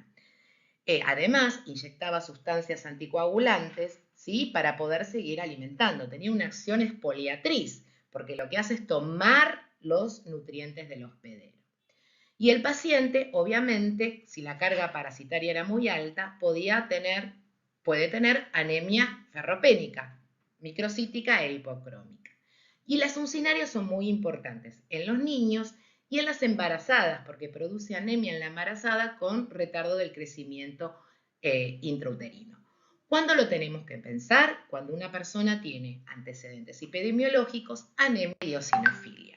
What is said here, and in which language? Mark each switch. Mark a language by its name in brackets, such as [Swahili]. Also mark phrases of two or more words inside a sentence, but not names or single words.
[Spanish] Además, inyectaba sustancias anticoagulantes, ¿sí?, para poder seguir alimentando. Tenía una acción exfoliatriz, porque lo que hace es tomar los nutrientes del hospedero. Y el paciente, obviamente, si la carga parasitaria era muy alta, puede tener anemia ferropénica, microcítica e hipocrómica. Y las uncinarias son muy importantes en los niños y en las embarazadas, porque produce anemia en la embarazada con retardo del crecimiento intrauterino. ¿Cuándo lo tenemos que pensar? Cuando una persona tiene antecedentes epidemiológicos, anemia y eosinofilia.